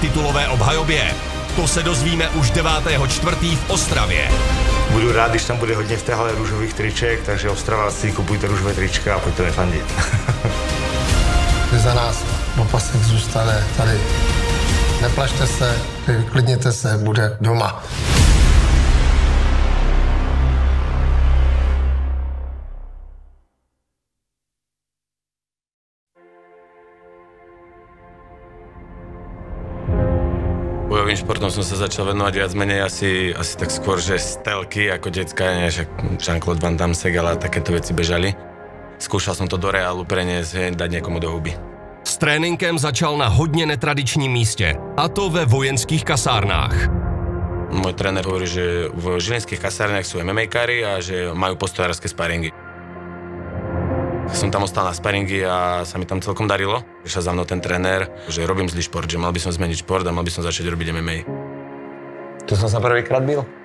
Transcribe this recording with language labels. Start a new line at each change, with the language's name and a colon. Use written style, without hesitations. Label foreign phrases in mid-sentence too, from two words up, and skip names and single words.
Czech: titulové obhajobě. To se dozvíme už 9.4. v Ostravě. Budu rád, když tam bude hodně v té hale růžových triček, takže Ostraváci, kupujte růžové trička a pojďte mi fandit. Za nás opasek zůstane tady. Neplašte se, vyklidněte se, bude doma.
Slovak: Bojovým športom som sa začal venovať viac menej asi tak skôr, že stelky ako decka, než Jean-Claude Van Damme, ale takéto veci bežali. Skúšal som to do reálu preniesť, dať niekomu do huby.
Czech: S tréninkem začal na hodně netradičním místě, a to ve vojenských kasárnách.
Slovak: Môj tréner hovorí, že v žilinských kasárnach sú MMA-kári a že majú postojárske sparingy. Som tam ostal na sparingy a sa mi tam celkom darilo. Prišiel za mnou ten tréner, že robím zlý šport, že mal by som zmeniť šport a mal by som začať robiť MMA. Tu som sa prvýkrát bil.